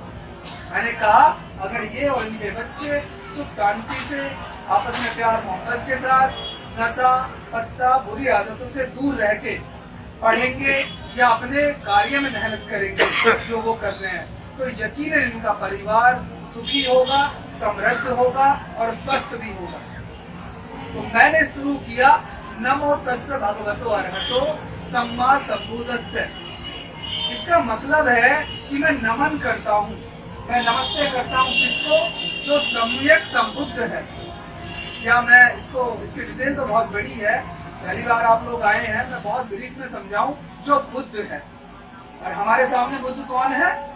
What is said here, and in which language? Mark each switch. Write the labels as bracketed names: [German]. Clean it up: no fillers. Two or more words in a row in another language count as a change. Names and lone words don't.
[Hindi] मैंने कहा अगर ये और इनके बच्चे सुख शांति से आपस में प्यार मोहब्बत के साथ नशा पत्ता बुरी आदतों से दूर रह के पढ़ेंगे या अपने कार्य में मेहनत करेंगे जो वो कर रहे हैं, तो यकीनन इनका परिवार सुखी होगा, समृद्ध होगा और स्वस्थ भी होगा। तो मैंने शुरू किया [Pali] नमो तस्स भगवतो अरहतो सम्मा संबुद्धस्स। [Hindi] इसका मतलब है कि मैं नमन करता हूँ, मैं नमस्ते करता हूँ किसको? जो सम्यक संबुद्ध है। क्या मैं इसकी डिटेल तो बहुत बड़ी है, पहली बार आप लोग आए हैं, मैं बहुत ब्रीफ में समझाऊं। जो बुद्ध है, और हमारे सामने बुद्ध कौन है?